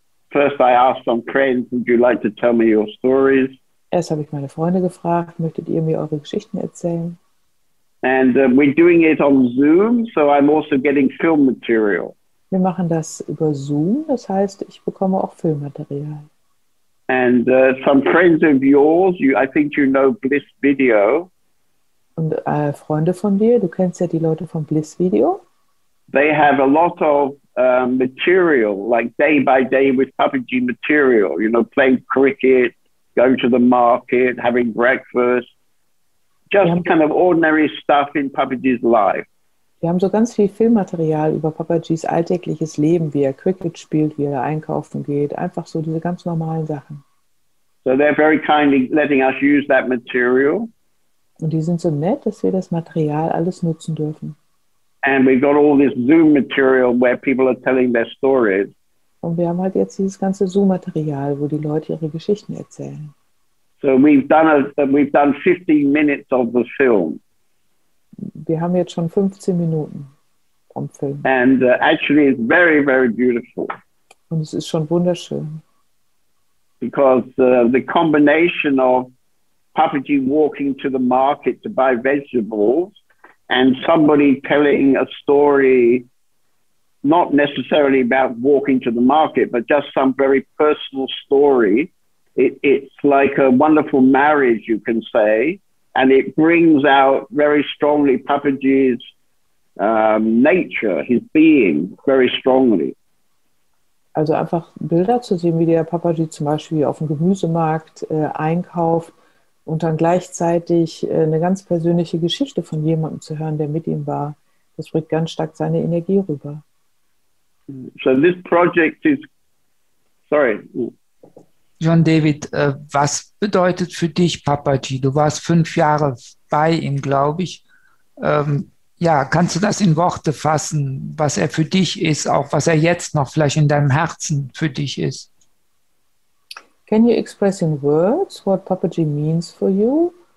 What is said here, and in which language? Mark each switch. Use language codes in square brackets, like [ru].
[en] First I asked some friends, would you like to tell me your stories? [de] Erst habe ich meine Freunde gefragt, möchtet ihr mir eure Geschichten erzählen? [en] And we're doing it on Zoom, so I'm also getting film material. [de] Wir machen das über Zoom, das heißt, ich bekomme auch Filmmaterial. [en] And some friends of yours, I think you know Bliss Video. [de] Und Freunde von dir, du kennst ja die Leute von Bliss Video. [en] They have a lot of material, like day by day with Papaji material, playing cricket, going to the market, having breakfast, just kind of ordinary stuff in Papaji's life. [de] Wir haben so ganz viel Filmmaterial über Papajis alltägliches Leben, wie er Cricket spielt, wie er einkaufen geht, einfach so diese ganz normalen Sachen. [en] So they're very kindly letting us use that material. [de] Und die sind so nett, dass wir das Material alles nutzen dürfen. [en] And we've got all this Zoom material where people are telling their stories. [de] Und wir haben halt jetzt dieses ganze Zoom-Material, wo die Leute ihre Geschichten erzählen. [en] So we've done 15 minutes of the film. [de] Wir haben jetzt schon 15 Minuten vom Film. [en] And actually it's very, very beautiful. [de] Und es ist schon wunderschön. [en] Because the combination of Papaji walking to the market to buy vegetables and somebody telling a story, not necessarily about walking to the market, but just some very personal story. It's like a wonderful marriage, you can say, and it brings out very strongly Papaji's nature, his being, very strongly. [de] Also einfach Bilder zu sehen, wie der Papaji zum Beispiel auf dem Gemüsemarkt einkauft und dann gleichzeitig eine ganz persönliche Geschichte von jemandem zu hören, der mit ihm war. Das bringt ganz stark seine Energie rüber. [en] So this project Sorry. [de] John David, was bedeutet für dich Papaji? Du warst 5 Jahre bei ihm, glaube ich. Ja, kannst du das in Worte fassen, was er für dich ist, auch was er jetzt noch vielleicht in deinem Herzen für dich ist? [en] Can you express in words what Papaji means for you?